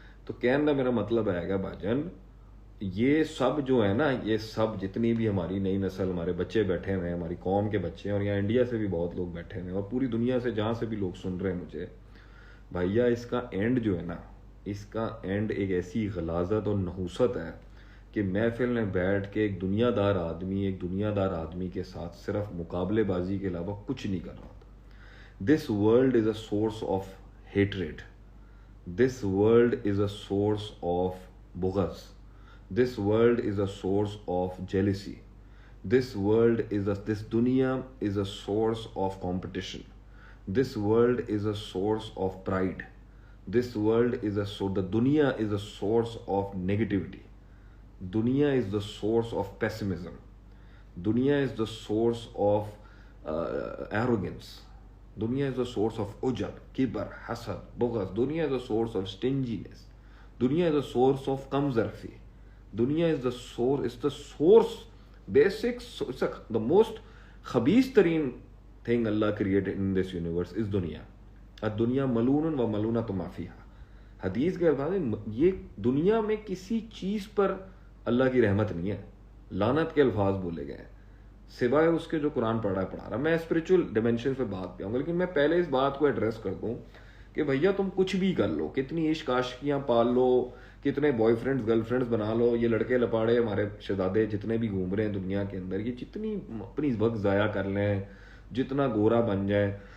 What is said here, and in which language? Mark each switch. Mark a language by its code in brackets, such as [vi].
[ur] تو کہنے کا میرا مطلب ہے گا بھاجن، یہ سب جو ہے نا، یہ سب جتنی بھی ہماری نئی نسل، ہمارے بچے بیٹھے ہوئے ہیں، ہماری قوم کے بچے ہیں، اور یہاں انڈیا سے بھی بہت لوگ بیٹھے ہوئے ہیں، اور پوری دنیا سے جہاں سے بھی لوگ سن رہے ہیں مجھے، بھیا اس کا اینڈ جو ہے نا، اس کا اینڈ ایک ایسی غلاظت اور نحوست ہے کہ محفل میں بیٹھ کے ایک دنیا دار آدمی کے ساتھ صرف مقابلے بازی کے علاوہ کچھ نہیں کر رہا تھا. [en] This world is a source of hatred. This world is a source of بغض. This world is a source of jealousy. This dunya is a source of competition. This world is a source of pride. this world is the dunya is a source of negativity. Dunya is the source of pessimism. Dunya is the source of arrogance. Dunya is the source of ujab, kibr, hasad, bughd. Dunya is the source of stinginess. Dunya is the source of kamzarfi. Dunya is the source, the most [ur] khabees tareen [en] thing Allah created in this universe is dunya. [ar] الدنیا ملون و ملونۃ ما فیہا. [ur] حدیث کے الفاظ ہیں یہ دنیا میں کسی چیز پر اللہ کی رحمت نہیں ہے, لعنت کے الفاظ بولے گئے ہیں سوائے اس کے جو قرآن پڑھا رہا. میں اسپرچل ڈائمینشن پہ بات پہ آؤں گا, لیکن میں پہلے اس بات کو ایڈریس کر دوں کہ بھیا تم کچھ بھی کر لو, کتنی عشق عاشقیاں پال لو, کتنے بوائے فرینڈز گرل فرینڈز بنا لو, یہ لڑکے لپاڑے ہمارے شہزادے جتنے بھی گھوم رہے ہیں دنیا کے اندر, یہ جتنی اپنی وقت ضائع کر لیں, جتنا گورا بن جائیں,